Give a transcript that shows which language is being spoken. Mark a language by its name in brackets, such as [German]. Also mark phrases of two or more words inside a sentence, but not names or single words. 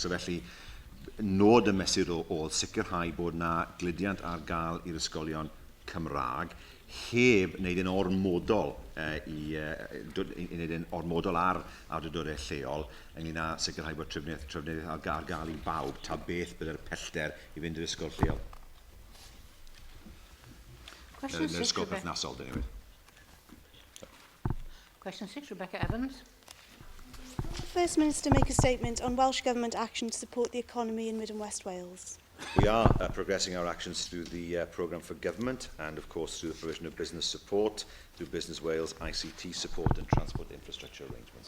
[Welsh] So felly, nod y mesur oedd sicrhau bod na gludiant ar gael i'r ysgolion Cymraeg heb wneud yn ormodol wneud yn ormodol ar awdurdodau lleol ynglyn â sicrhau bod trefnidiaeth ar gael I bawb ta beth byddai'r pellter I fynd i'r ysgol lleol. Yr ysgol perthnasol, dyn ni. [English] Question 6, Rebecca Evans. First Minister make a statement on Welsh Government action to support the economy in Mid and West Wales. We are progressing our actions through the programme for government and of course through the provision of business support, through Business Wales ICT support and transport infrastructure arrangements.